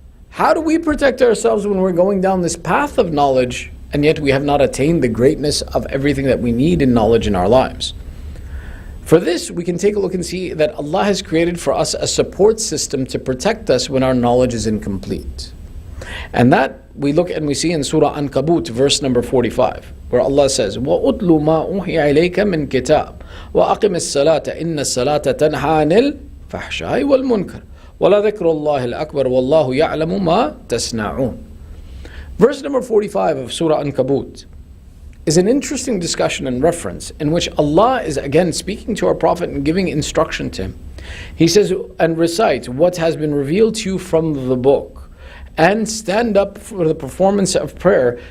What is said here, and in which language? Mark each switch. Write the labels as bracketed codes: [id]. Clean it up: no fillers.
[en] How do we protect ourselves when we're going down this path of knowledge and yet we have not attained the greatness of everything that we need in knowledge in our lives? For this, we can take a look and see that Allah has created for us a support system to protect us when our knowledge is incomplete. And that we look and we see in Surah Ankabut, verse number 45, where Allah says, [ar] وَأُتْلُ مَا أُوحِيَ إِلَيْكَ مِنْ كِتَابٍ وَأَقِمِ الصَّلَاةَ إِنَّ الصَّلَاةَ تَنْهَى عَنِ الْفَحْشَاءِ وَالْمُنكَرِ وَلَذِكْرُ اللَّهِ الْأَكْبَرُ وَاللَّهُ يَعْلَمُ مَا تَصْنَعُونَ. [en] Verse number 45 of Surah Ankabut is an interesting discussion and reference in which Allah is again speaking to our Prophet and giving instruction to him. He says, and recite what has been revealed to you from the book, and stand up for the performance of prayer.